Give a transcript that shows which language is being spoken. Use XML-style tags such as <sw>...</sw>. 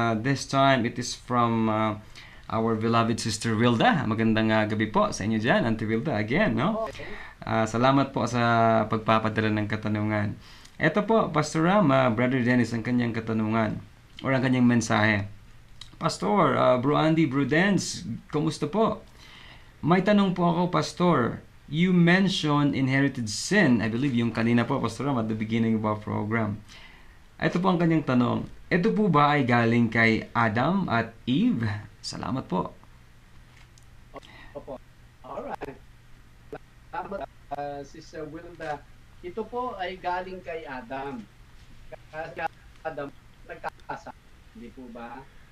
<en>This time, it is from our beloved Sister Wilda.</en> <tl>Magandang gabi po sa inyo dyan, Auntie Wilda, again, no? Salamat po sa pagpapadala ng katanungan. Ito po, Pastor Ram, Brother Dennis, ang kanyang katanungan or ang kanyang mensahe. Pastor, Bro Andy, Bro Dennis, kumusta po? May tanong po ako, Pastor.</tl> <en>You mentioned inherited sin. I believe</en> <tl>yung kanina po,</tl> <en>Pastor Ram, at the beginning of our program.</en> <tl>Ito po ang kanyang tanong. Ito po ba ay galing kay Adam at Eve? Salamat po. Opo. Alright. Salamat, Sister Wilda. Ito po ay galing kay Adam. Kasi Adam nagkakasa. Hindi po ba?</tl>